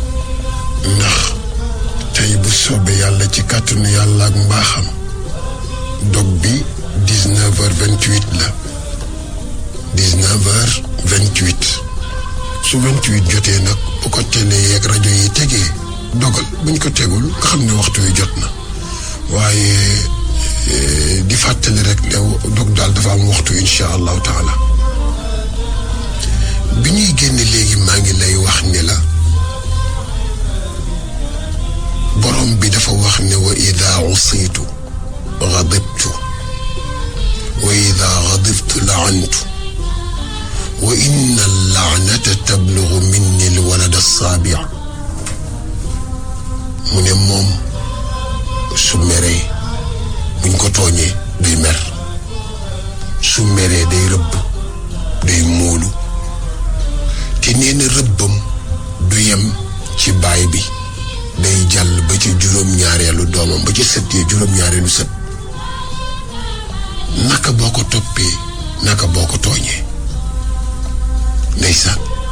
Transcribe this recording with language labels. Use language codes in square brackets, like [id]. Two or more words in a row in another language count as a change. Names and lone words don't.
[wo] ndax tey bu soobee yàlla ci kàttanu yàlla ak mbaaxam dog bi 19h28 la 19h28 su 28 jotee nag bu ko télé yeeg rajo yi tegee dogal buñ ko tegul nga xam ne waxtu wi jot na waaye di fàttali rek ne dog daal dafa am waxtu [ar] إن شاء الله تعالى [wo] bi ñuy génne léegi maa ngi lay wax ne la borom bi dafa wax ne [ar] وإذا عصيت غضبت وإذا غضبت لعنت وإن اللعنة تبلغ مني الولد السابع من موم [wo] su meree buñ ko tooñee day mer su meree day rëbb day móolu te nee na rëbbam du yem ci baay bi day jàll ba ci juróom-ñaareelu doomam ba ci sët yi juróom-ñaareelu sët naka boo ko toppee naka boo ko tooñee ndeysaan